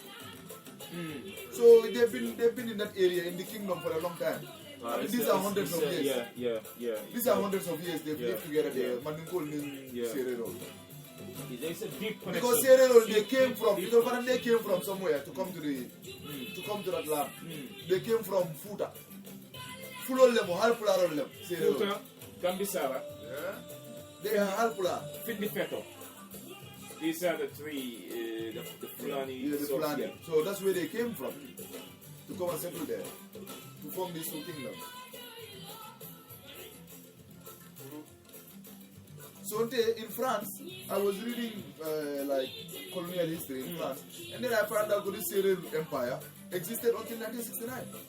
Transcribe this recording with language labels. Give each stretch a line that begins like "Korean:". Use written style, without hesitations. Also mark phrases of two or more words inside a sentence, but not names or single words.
English: So they've been in that area, in the kingdom for a long time. And these are hundreds of years. Yeah. These are hundreds of years they've Yeah. lived together there. Yeah. Mandingo in Yeah. Serero. There's a deep connection. Because Serero, they came from, because they came from somewhere to come to that land. They came from Futa.
Mandingo: Fulo lemo, halpula lemo.
English: Serero. Futa, Gambisara, Yeah? They are halpula. Fidnifeto. These are the three, the Fulani. Yeah, the source, Fulani. yeah. So that's where they came from. To come and settle there. To form these two kingdoms. So in France, I was reading like colonial history in France, and then I found out that the Serero Empire existed until 1969.